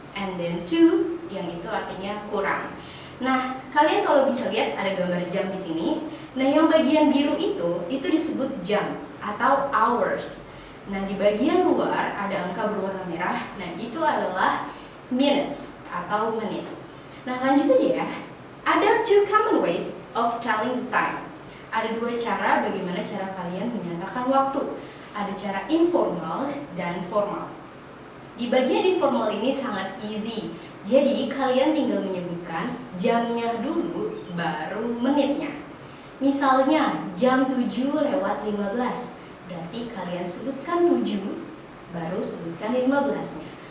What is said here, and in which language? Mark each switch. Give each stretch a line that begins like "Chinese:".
English: And then to,
Indonesian: yang itu artinya kurang. Nah, kalian kalau bisa lihat ada gambar jam di sini. Nah, yang bagian biru itu disebut jam atau hours. Nah, di bagian luar ada angka berwarna merah. Nah, itu adalah minutes atau menit. Nah, lanjut aja ya.
English: Ada two common ways of telling the time.
Indonesian: Ada dua cara bagaimana cara kalian menyatakan waktu. Ada cara informal dan formal. Di bagian informal ini sangat easy. Jadi kalian tinggal menyebutkan jamnya dulu baru menitnya. Misalnya jam 7:15. Berarti kalian sebutkan 7 baru sebutkan 15-nya.